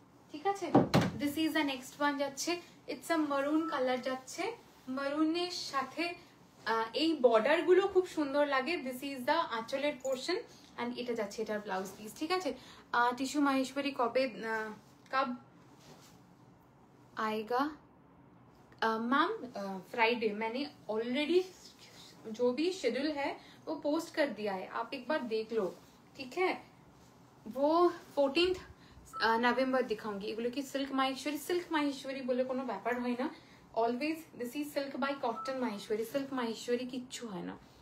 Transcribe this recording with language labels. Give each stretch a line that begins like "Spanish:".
Bangla: ঠিক আছে,
English: this is the next one
Bangla: যাচ্ছে, ইটস আ মারুন কালার যাচ্ছে, মারুনের সাথে এই বর্ডার গুলো খুব সুন্দর লাগে। দিস ইজ দ্য আঁচলের পোর্শন, অ্যান্ড এটা যাচ্ছে এটার ব্লাউজ পিস, ঠিক আছে?
Hindi: টিস্যু মাহেশ্বরী
Bangla: কবে
Hindi: কব आएगा मैम? फ्राइडे। मैंने ऑलरेडी जो भी शेड्यूल है वो पोस्ट कर दिया है, आप एक बार देख लो, ठीक है? वो 14th নভেম্বর দিখাऊंगी।
Bangla: এগুলো কি সিল্ক মাহেশ্বরী? সিল্ক মাহেশ্বরী বলে কোনো ব্যাপার হয় না,
English: always this is silk by cotton Maheshwari,
Bangla: silk Maheshwari কিচ্ছু হয় না।